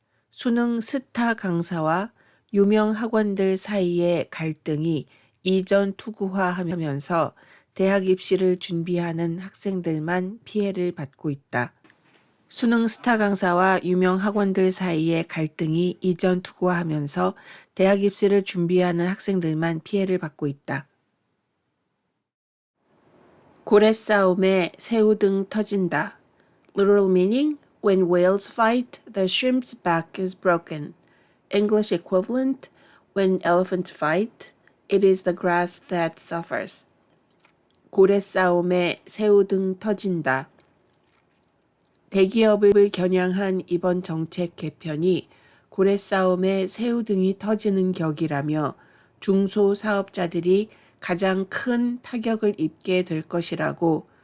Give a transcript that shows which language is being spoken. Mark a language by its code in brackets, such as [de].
[ko] 수능 스타 강사와 유명 학원들 사이의 갈등이 이전 투구화하면서 대학 입시를 준비하는 학생들만 피해를 받고 있다. 수능 스타 강사와 유명 학원들 사이의 갈등이 이전 투구화하면서 대학 입시를 준비하는 학생들만 피해를 받고 있다. 고래 싸움에 새우등 터진다. [en] Literal meaning when whales fight, the shrimp's back is broken. English equivalent when elephants fight, it is the grass that suffers. [ko] 고래 싸움에 새우등 터진다. 대기업을 겨냥한 이번 정책 개편이 고래 싸움에 새우등이 터지는 격이라며 중소사업자들이 가장 큰 타격을 입게 될 것이라고